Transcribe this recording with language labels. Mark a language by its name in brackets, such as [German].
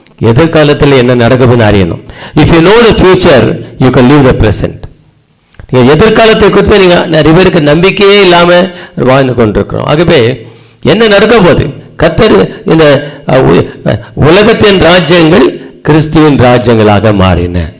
[Tamil] எதிர்காலத்தில் என்ன நடக்குதுன்னு அறியணும். [English] If you know the future, you can live the present. [Tamil] நீங்கள் எதிர்காலத்தை குறித்து நீங்கள் நிறைய பேருக்கு நம்பிக்கையே இல்லாமல் வாழ்ந்து கொண்டிருக்கிறோம். ஆகவே என்ன நடக்க போகுது? கர்த்தர் இந்த உலகத்தின் ராஜ்யங்கள் கிறிஸ்துவின் ராஜ்யங்களாக மாறின.